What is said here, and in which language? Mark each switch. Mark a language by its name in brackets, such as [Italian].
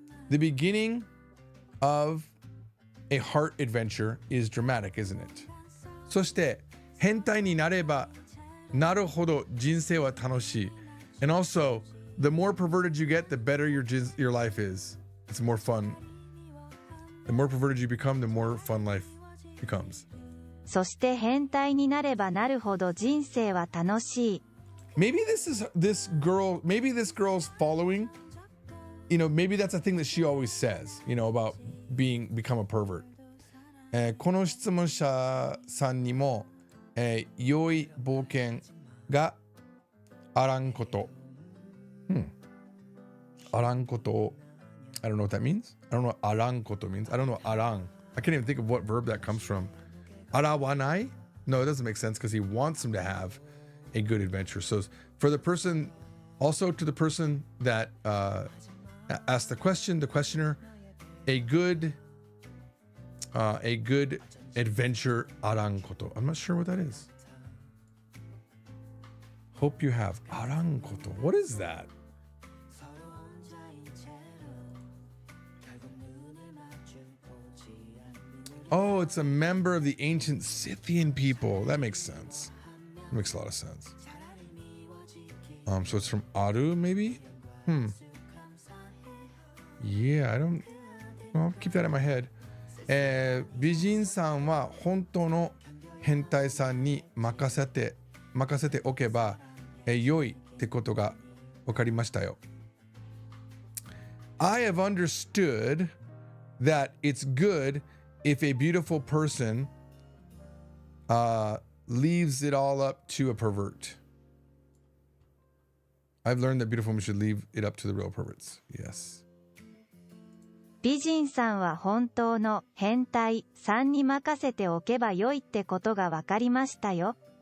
[English] The beginning of a heart adventure is dramatic, isn't it? [Japanese] そして変態になればなるほど人生は楽しい. [English] And also, the more perverted you get, the better your life is. It's more fun. The more perverted you become, the more fun life becomes. [Japanese] そして変態になればなるほど人生は楽しい。 [English] Maybe this girl's following, maybe that's a thing that she always says, about become a pervert. [Japanese] この質問者さんにも、良い冒険があらんこと。 [English] あらんことを I don't know what that means. I don't know what あらんこと means. I don't know what あらん. I can't even think of what verb that comes from. [Japanese] あらわない? [English] No, it doesn't make sense because he wants him to have a good adventure. So for the person, also to the person that asked the question, the questioner, a good adventure あらんこと. I'm not sure what that is. Hope you have あらんこと. What is that? Oh, it's a member of the ancient Scythian people. That makes sense. It makes a lot of sense. So it's from Aru, maybe? Yeah, I'll keep that in my head. [Japanese] 美人さんは本当の変態さんに任せておけば、良いってことが分かりましたよ。 [English] I have understood that it's good if a beautiful person leaves it all up to a pervert. I've learned that beautiful women should leave it up to the real perverts. Yes. [Japanese] 美人さんは本当の変態さんに任せておけばよいってことがわかりましたよ。